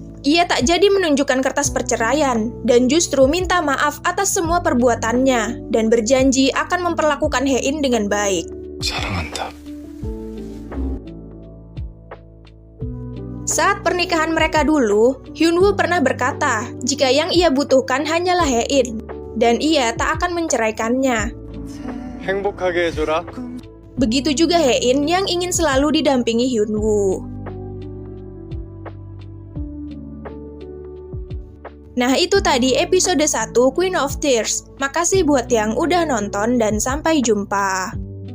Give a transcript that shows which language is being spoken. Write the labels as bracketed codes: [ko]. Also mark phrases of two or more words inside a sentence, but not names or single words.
[id] Ia tak jadi menunjukkan kertas perceraian dan justru minta maaf atas semua perbuatannya dan berjanji akan memperlakukan Hein dengan baik. [ko] 사랑한다. [id] Saat pernikahan mereka dulu, Hyunwoo pernah berkata jika yang ia butuhkan hanyalah Hein dan ia tak akan menceraikannya. [ko] 행복하게 해줘라. [id] Begitu juga Hein yang ingin selalu didampingi Hyunwoo. Nah itu tadi episode 1 Queen of Tears. Makasih buat yang udah nonton dan sampai jumpa.